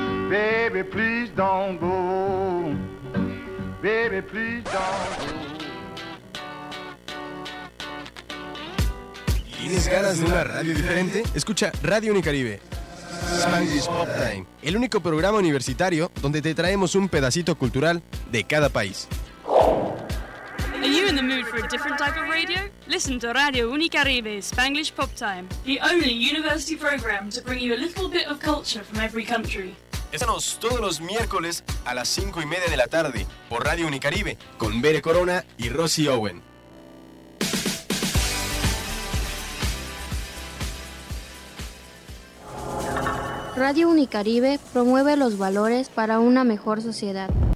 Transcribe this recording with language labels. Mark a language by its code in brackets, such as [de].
[en] Baby, please don't go. Baby, please don't go. [es] ¿Tienes ganas de una radio diferente? Escucha Radio Unicaribe. [en] Spanish Pop Time, [es] el único programa universitario donde te traemos un pedacito cultural de cada país. [en] Are you in the mood for a different type of radio? Listen to Radio Unicaribe, Spanglish Pop Time. The only university program to bring you a little bit of culture from every country. [es] Escúchanos todos los miércoles a las 5:30 de la tarde por Radio Unicaribe con Bere Corona y Rosy Owen. Radio Unicaribe promueve los valores para una mejor sociedad.